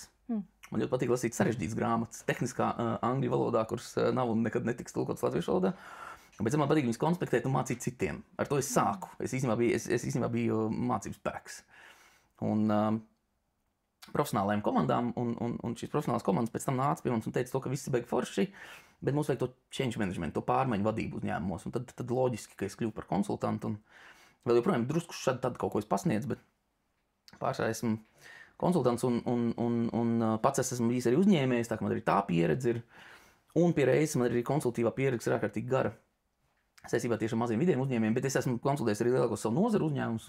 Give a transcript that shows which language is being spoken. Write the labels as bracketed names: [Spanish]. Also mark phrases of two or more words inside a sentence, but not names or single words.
[Latvian] Man ļoti patīk lasīt sarežģītas grāmatas, tehniskā angļu valodā, kuras nav un nekad netiks tulkotas latviešu valodā. Bet man patīk viņas konspektēt un mācīt citiem. Ar to es sāku. Es īstenībā biju mācības spēks. Un profesionālajām komandām, un šīs profesionālās komandas pēc tam nāca pie mums un teica to, ka viss ir baigi forši, bet mums vajag to [English] change management, [Latvian] to pārmaiņu vadību uzņēmumos. Un tad loģiski, ka es kļuvu par konsultantu. Vēl joprojām drusku šādi tad kaut ko es pasniedzu, bet pārsvarā esmu konsultants un pats esmu bijis arī uzņēmējs, tā ka man arī tā pieredze ir. Un pie reizes man arī konsultīvā pieredze ir ārkārtīgi gara saistībā tieši ar maziem vidējiem uzņēmējiem, bet es esmu konsultējis arī lielākos savu nozaru uzņēmumus.